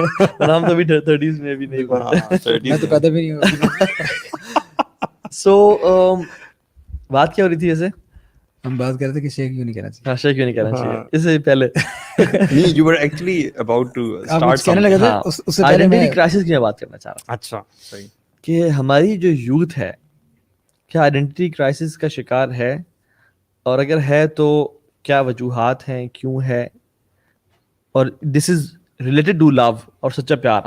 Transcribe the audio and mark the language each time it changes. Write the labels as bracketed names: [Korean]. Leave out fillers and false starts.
[Urdu] اور ہم تو ابھی 30s میں بھی نہیں پڑھتے, میں تو پیدا بھی نہیں ہوں. سو بات کیا ہو رہی تھی ایسے, ہم بات کر رہے تھے کہ شیخ کیوں نہیں کہنا چاہیے. ہاں شیخ کیوں نہیں کہنا چاہیے, اس سے پہلے نہیں, [English] you were actually about to start [Urdu] کہنے لگے تھے اس سے پہلے آئیڈینٹی کرائسس کی میں بات کرنا چاہ رہا ہوں. اچھا صحیح, کہ ہماری جو یوتھ ہے کیا آئیڈینٹی کرائسس کا شکار ہے, اور اگر ہے تو کیا وجوہات ہیں, کیوں ہے, اور [English] this is related to love [Urdu] اور سچا پیار.